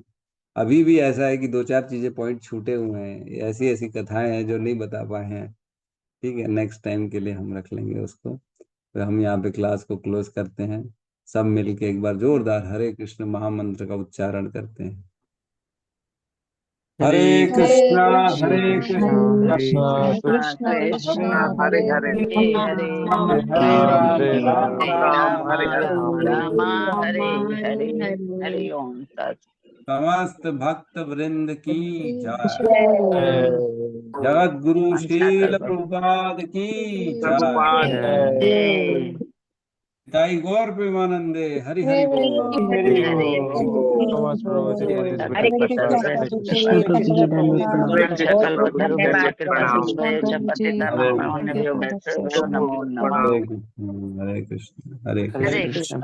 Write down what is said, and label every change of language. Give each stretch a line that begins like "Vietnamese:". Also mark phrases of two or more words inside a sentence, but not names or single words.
Hindi: अभी भी ऐसा है कि 2-4 चीजें पॉइंट छूटे हुए हैं, ऐसी ऐसी कथाएं हैं जो नहीं बता पाए हैं। ठीक है,
English: next time
Hindi: के लिए हम रख लेंगे उसको। तो हम यहाँ पे क्लास को क्लोज करते हैं, सब मिलके एक बार जोरदार हरे कृष्ण महामंत्र का उच्चारण करते हैं।
Sanskrit: हरे कृष्णा हरे कृष्णा कृष्णा हरे कृष्ण कृष्णा कृष्ण हरे हरे हरे, हरे, हरे हरे राम हरे राम राम राम हरे हरे हरे। हरे। हरि ओम तत्।
Hindi: समस्त भक्त वृंद की जय। जय। जगत गुरु सागर शील प्रभुपाद की जय। प्रभुपाद जय।
Bangla: ताई गौर प्रेमानंदे हरि हरि बोल। हरि हरे बोल।
Hindi: नमस्ते प्रभु जी, बहुत बहुत हरे कृष्ण धन्यवाद।
Sanskrit: हरे हरे कृष्ण कृष्ण।
Hindi: हरे कृष्ण प्रभु प्रेम से सकल करो, धर्म प्रेम से के प्रणाम।
Sanskrit: वसुदेव च पतितानां हरे पावनेभ्यो वैष्णवेभ्यो नमो नमः।
Hindi: प्रणाम।
Sanskrit: हरे कृष्ण हरे कृष्ण हरे हरे कृष्ण। हरे कृष्ण। कृष्ण।